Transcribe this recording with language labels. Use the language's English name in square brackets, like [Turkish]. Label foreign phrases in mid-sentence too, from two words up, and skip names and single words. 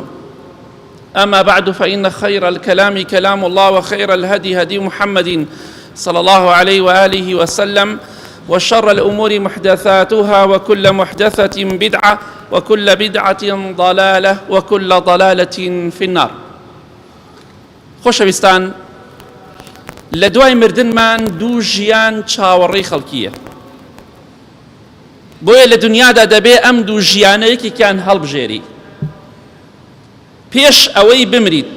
[Arabic] أما بعد، فإن خير الكلام كلام الله، وخير الهدي هدي محمد صلى الله عليه وآله وسلم، وشر الأمور محدثاتها، وكل محدثة بدعة، وكل بدعة ضلالة، وكل ضلالة في النار. [Central Kurdish] خۆشەویستان، لە دوای مردنمان دوو ژیان چاوەڕێی خەڵکییە، بۆیە لە دنیادا دەبێ ئەم دوو ژیانە یەکێکیان هەڵبژێری پێش ئەوەی بمریت.